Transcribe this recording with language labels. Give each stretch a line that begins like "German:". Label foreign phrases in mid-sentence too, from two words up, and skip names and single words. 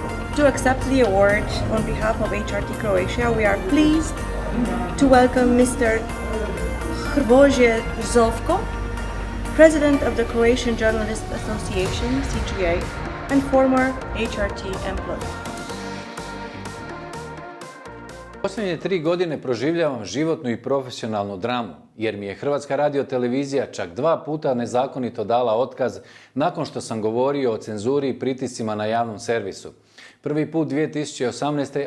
English: to accept the award on behalf of HRT Croatia, we are pleased to welcome Mr. Hrvoje Zovko, President of the Croatian Journalist Association, CGA, and former HRT employee.
Croatian: Posljednje 3 godine proživljavam životnu i profesionalnu dramu, jer mi je Hrvatska radiotelevizija čak 2 puta nezakonito dala otkaz nakon što sam govorio o cenzuri i pritiscima na javnom servisu. Prvi put 2018.